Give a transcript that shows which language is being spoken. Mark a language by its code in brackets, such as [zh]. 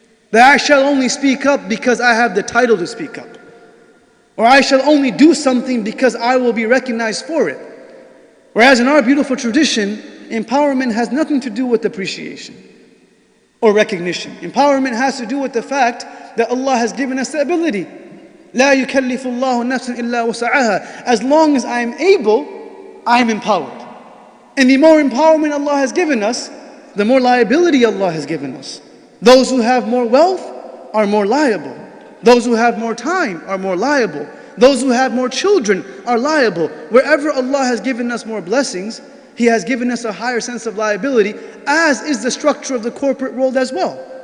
[en] That I shall only speak up because I have the title to speak up. Or I shall only do something because I will be recognized for it. Whereas in our beautiful tradition, empowerment has nothing to do with appreciation or recognition. Empowerment has to do with the fact that Allah has given us the ability. [ar] لا يكلف الله نفسا إلا وسعها. [en] As long as I am able, I am empowered. And the more empowerment Allah has given us, the more liability Allah has given us. Those who have more wealth are more liable. Those who have more time are more liable. Those who have more children are liable. Wherever Allah has given us more blessings, He has given us a higher sense of liability, as is the structure of the corporate world as well.